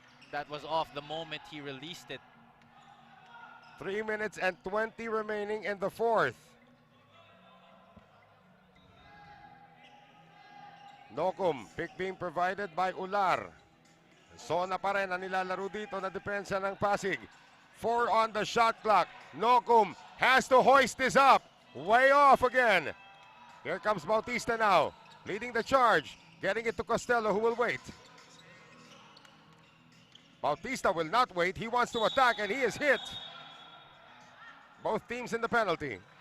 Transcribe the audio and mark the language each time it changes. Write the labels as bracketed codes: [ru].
[en] That was off the moment he released it. 3 minutes and 20 remaining in the fourth. Nocum, pick being provided by Ular. [tl] Sona pa rin ang nilalaro dito na depensa ng Pasig. [en] 4 on the shot clock. Nocum has to hoist this up. Way off again. Here comes Bautista now, leading the charge. Getting it to Costello, who will wait. Bautista will not wait. He wants to attack and he is hit. Both teams in the penalty.